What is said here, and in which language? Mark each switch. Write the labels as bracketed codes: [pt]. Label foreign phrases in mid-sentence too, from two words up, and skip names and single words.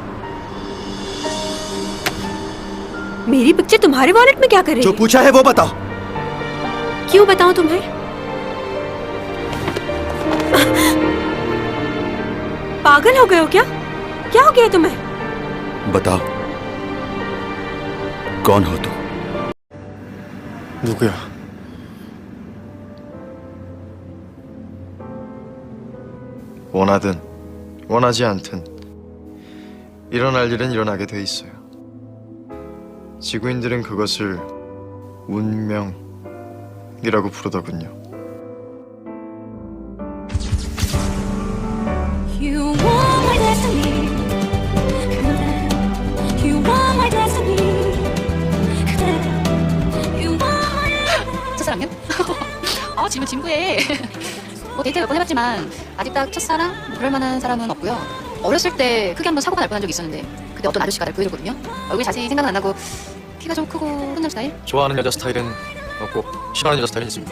[hi] मेरी पिक्चर तुम्हारे वॉलेट में क्या कर रही जो है? पूछा है वो बताओ। क्यों बताऊं तुम्हें? पागल हो गए हो क्या? क्या हो गया तुम्हें? बताओ, कौन हो तुम? [ko] 누구야? 원하든 원하지 않든 일어날 일은 일어나게 돼 있어요. 지구인들은 그것을 운명이라고 부르더군요. [en] You want my destiny. You want my destiny. You want my [ko] 첫사랑이요? 질문 진부해. 뭐 데이트 몇 번 해봤지만 아직 딱 첫사랑? 그럴 만한 사람은 없고요. 어렸을 때 크게 한번 사고가 날 뻔한 적이 있었는데 그때 어떤 아저씨가 날 구해줬거든요. 얼굴이 자세히 생각은 안 나고 키가 좀 크고 훈남 스타일? 좋아하는 여자 스타일은 없고 싫어하는 여자 스타일은 있습니다.